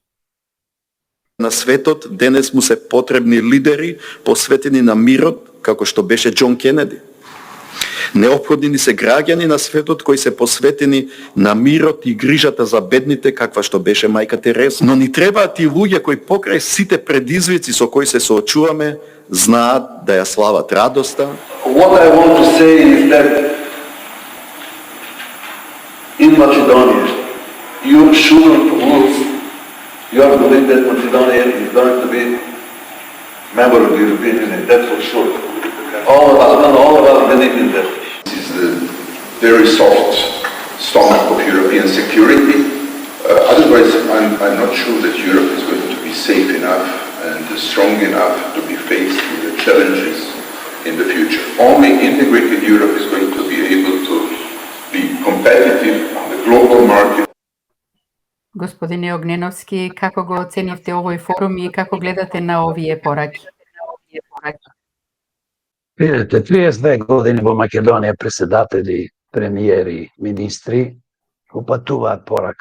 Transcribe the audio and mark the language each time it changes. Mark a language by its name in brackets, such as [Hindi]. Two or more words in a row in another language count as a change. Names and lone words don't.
[Macedonian] На светот денес му се потребни лидери посветени на мирот, како што беше Џон Кенеди. Неопходни ни се граѓани на светот кои се посветени на мирот и грижата за бедните, каква што беше мајка Тереза. Но ни требаат и луѓе кои покрај сите предизвици со кои се соочуваме, знаат да ја слават радоста. [English] What I want to say is that in Macedonia, you shouldn't lose your belief that Macedonia is going to be member of the European Union. That's for sure. All of us believe in that. This is the very soft stomach of European security. Otherwise, I'm not sure that Europe is going to be safe enough and strong enough to be faced with the challenges in the future. Only integrated Europe is going to be able to be competitive on the global market. [Macedonian] Господине Огненовски, како го оценивте овој форум и како гледате на овие пораки? Видете, 32 години во Македонија председатели, премиери, министри упатуваат порака.